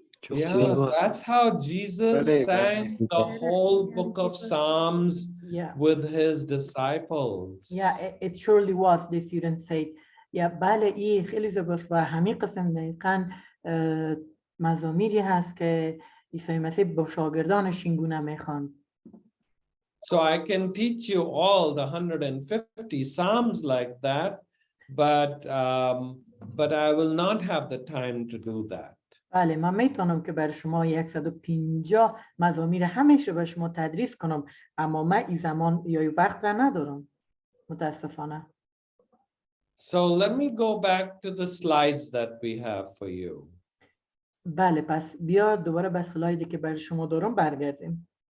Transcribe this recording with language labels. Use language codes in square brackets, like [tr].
[en] Yeah, that's how Jesus sang the whole book of Psalms Yeah. with his disciples. Yeah, it surely was, the student said. [fa] Yeah, بله این خیلی زیباست و همین قسم دقیقاً مزامیری هست که عیسی مسیح با شاگردانش این گونه میخواند. [en] So I can teach you all the 150 Psalms like that, but I will not have the time to do that. [fa] بله من میتونم که برای شما 150 مزامیر همش رو به شما تدریس کنم، اما من این زمان یا وقت را ندارم متاسفانه. [en] So let me go back to the slides that we have for you. [fa] بله پس بیا دوباره به سلایدی که برای شما دارم برگردیم.